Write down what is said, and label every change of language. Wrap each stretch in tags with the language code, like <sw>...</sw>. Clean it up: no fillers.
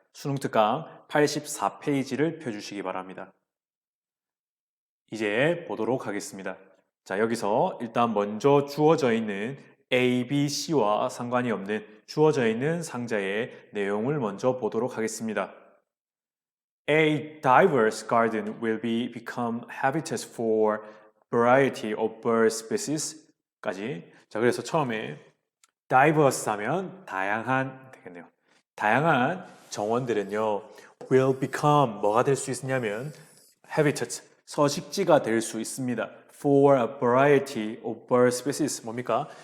<ko>수능 특강 84페이지를 펴주시기 바랍니다. 이제 보도록 하겠습니다. 자, 여기서 일단 먼저 주어져 있는 A, B, C와 상관이 없는 주어져 있는 상자의 내용을 먼저 보도록 하겠습니다.</ko> <en>A diverse garden will become habitats for variety of bird species까지.</en> <ko>자, 그래서 처음에 diverse 하면 다양한 되겠네요. 다양한 정원들은요,</ko> <en>will become</en> <ko>뭐가 될 수 있냐면 habitat 서식지가 될 수 있습니다.</ko> <en>For a variety of bird species 뭡니까?</en>